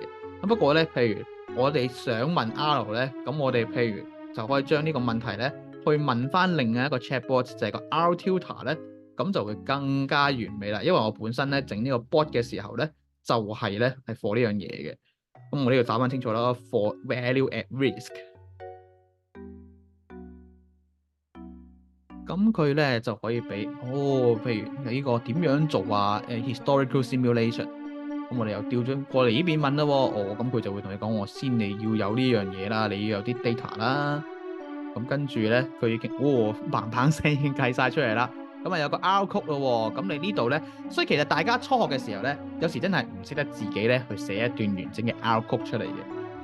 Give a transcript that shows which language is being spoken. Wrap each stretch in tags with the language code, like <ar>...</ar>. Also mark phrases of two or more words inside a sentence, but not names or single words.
<yue>咁不過咧，譬如我哋想問 R 咧，咁我哋譬如就可以將呢個問題咧，去問翻另外一個 chatbot，就係個 R tutor 咧，咁就會更加完美啦。因為我本身咧整呢個 bot 嘅時候咧，就係咧係 for 呢樣嘢嘅。咁我呢度打翻清楚啦 ，</yue> <en>for value at risk。</en> <yue>咁佢咧就可以俾譬如呢個點樣做啊 ？</yue> <en>historical simulation。</en> <yue>咁我哋又調咗過嚟呢邊問啦喎。咁佢就會同你講，我先你要有呢樣嘢啦，你要有啲 data 啦。咁跟住咧，佢已經砰砰聲已經計晒出嚟啦。咁啊有個 R code 咯喎。咁你呢度咧，所以其實大家初學嘅時候咧，有時真係唔識得自己咧去寫一段完整嘅 R code 出嚟嘅。</yue>